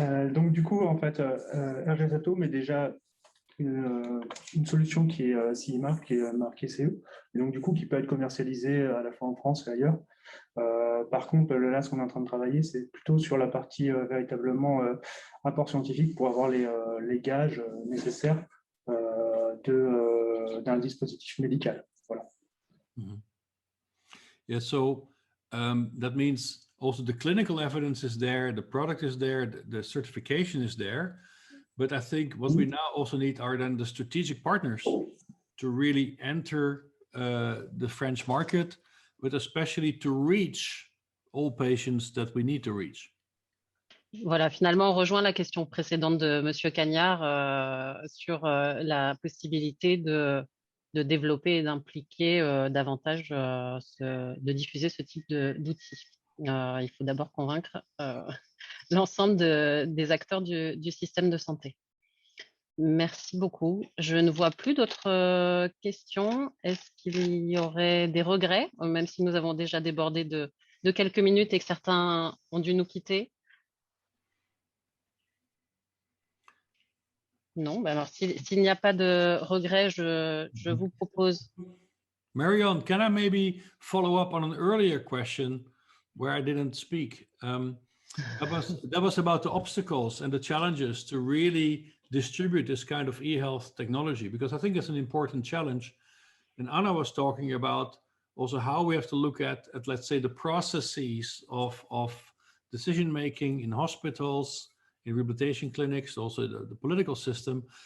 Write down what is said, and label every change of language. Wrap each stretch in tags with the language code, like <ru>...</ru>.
<fr>Donc du coup, en fait, RGS at Home est déjà une solution qui est CE mark, qui est marquée CE, et donc du coup qui peut être commercialisée à la fois en France et ailleurs. Par contre, là, ce qu'on est en train de travailler, c'est plutôt sur la partie véritablement apport scientifique pour avoir les gages nécessaires d'un dispositif médical. Voilà.</fr> <en>Mm-hmm. Yeah, so That means also the clinical evidence is there, the product is there, the certification is there. But I think what we now also need are then the strategic partners to really enter the French market, but especially to reach all patients that we need to reach.</en> <fr>Voilà, finalement, on rejoint la question précédente de Monsieur Cagnard sur la possibilité de développer et d'impliquer davantage, de diffuser ce type d'outils. Il faut d'abord convaincre l'ensemble des acteurs du système de santé. Merci beaucoup. Je ne vois plus d'autres questions. Est-ce qu'il y aurait des regrets, même si nous avons déjà débordé de quelques minutes et que certains ont dû nous quitter? Non, ben alors s'il n'y a pas de regrets, je vous propose.</fr> <en>Marion, can I maybe follow up on an earlier question where I didn't speak? That was about the obstacles and the challenges to really distribute this kind of e-health technology, because I think it's an important challenge. And Anna was talking about also how we have to look at let's say, the processes of decision-making in hospitals, in rehabilitation clinics, also the political system.</en>